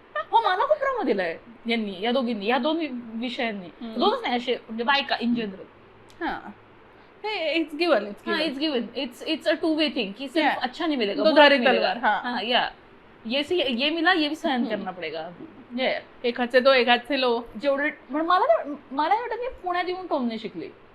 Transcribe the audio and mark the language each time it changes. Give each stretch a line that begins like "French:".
Marathi: हो, मला खूप ट्रॉमा दिलाय यांनी, या दोघींनी, या दोन विषयांनी. दोनच नाही, असे म्हणजे बायका in general.
English: It's given. It's a two way thing
Hindi: की सिर्फ अच्छा नहीं मिलेगा,
Marathi: दुधारी तलवार.
Hindi: ये मिला, ये भी सहन करना पडेगा.
Marathi: एकाचे दो एकाचे लो. जेवढे मला वाटतं मी पुण्यात येऊन टोमणे शिकले.